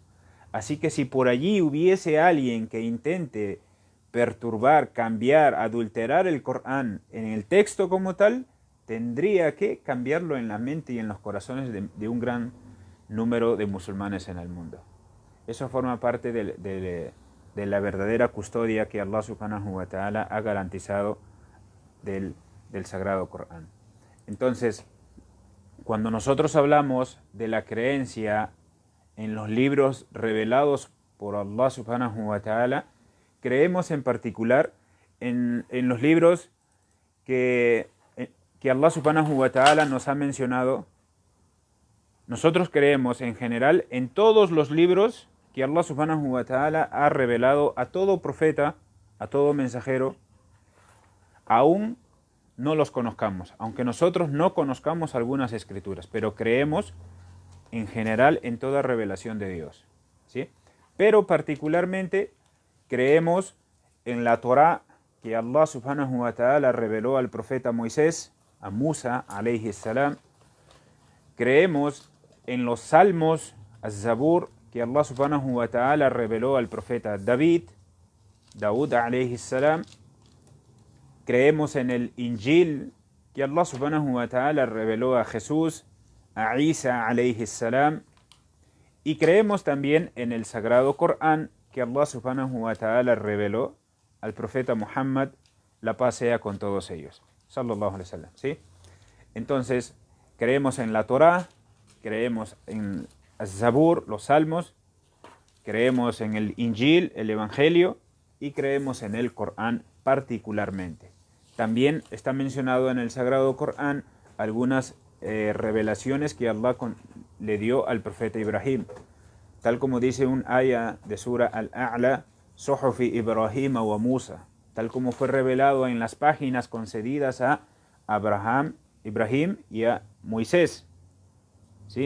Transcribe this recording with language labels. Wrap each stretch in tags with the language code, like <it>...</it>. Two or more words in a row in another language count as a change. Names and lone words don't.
<es>Así que si por allí hubiese alguien que intente perturbar, cambiar, adulterar el Corán en el texto como tal, tendría que cambiarlo en la mente y en los corazones de un gran número de musulmanes en el mundo. Eso forma parte de la verdadera custodia que Allah</es> <ar>سبحانه وتعالى</ar> <es>ha garantizado del Sagrado Corán. Entonces, cuando nosotros hablamos de la creencia en los libros revelados por Allah</es> <ar>سبحانه وتعالى,</ar> <es>creemos en particular en los libros que Allah</es> <ar>سبحانه وتعالى</ar> <es>nos ha mencionado. Nosotros creemos en general en todos los libros que Allah</es> <ar>سبحانه وتعالى</ar> <es>ha revelado a todo profeta, a todo mensajero, aún no los conozcamos, aunque nosotros no conozcamos algunas escrituras, pero creemos en general en toda revelación de Dios, ¿sí? Pero particularmente creemos en la Torá que Allah</es> <ar>سبحانه وتعالى</ar> <es>reveló al profeta Moisés, a Musa</es> <ar>عليه السلام.</ar> <es>Creemos en los salmos, az-Zabur, que Allah</es> <ar>سبحانه وتعالى</ar> <es>reveló al profeta Daud</es> <ar>عليه السلام.</ar> <es>Creemos en el Injil, que Allah</es> <ar>سبحانه وتعالى</ar> <es>reveló a Jesús, a Isa</es> <ar>عليه السلام.</ar> <es>Y creemos también en el Sagrado Corán, que Allah</es> <ar>سبحانه وتعالى</ar> <es>reveló al profeta Muhammad, la paz sea con todos ellos,</es> <ar>صلى الله عليه وسلم,</ar> <es>¿sí? Entonces, creemos en la Torá, creemos en az-Zabur, los salmos, creemos en el Injil, el Evangelio, y creemos en el Corán particularmente. También está mencionado en el Sagrado Corán algunas revelaciones que Allah le dio al profeta Ibrahim, tal como dice un aya de Sura Al-A'la,</es> <ar>صحف إبراهيم وموسى,</ar> <es>tal como fue revelado en las páginas concedidas a Ibrahim y a Moisés, ¿sí?</es>